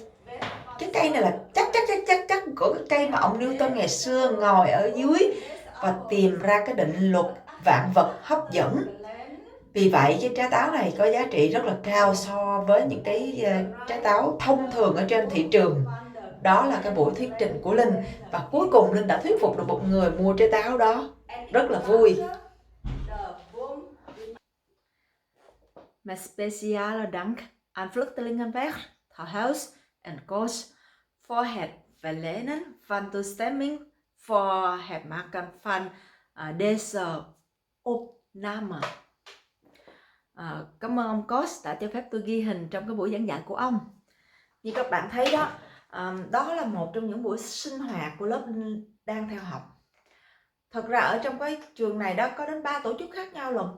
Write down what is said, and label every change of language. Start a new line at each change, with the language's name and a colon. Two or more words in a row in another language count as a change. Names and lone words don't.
Vietnamese: Cái cây này là chắc của cái cây mà ông Newton ngày xưa ngồi ở dưới và tìm ra cái định luật vạn vật hấp dẫn. Vì vậy cái trái táo này có giá trị rất là cao so với những cái trái táo thông thường ở trên thị trường. Đó là cái buổi thuyết trình của Linh, và cuối cùng Linh đã thuyết phục được một người mua trái táo đó. Rất là vui.
Dutch: Met speciale dank aan Vluchtelingenweg, het huis en Koos voor het verlenen van toestemming voor het maken van deze opname.
Vietnamese: Cảm ơn ông Koos đã cho phép tôi ghi hình trong cái buổi giảng dạy của ông. Như các bạn thấy đó, đó là một trong những buổi sinh hoạt của lớp đang theo học. Thật ra ở trong cái trường này đó có đến 3 tổ chức khác nhau lận.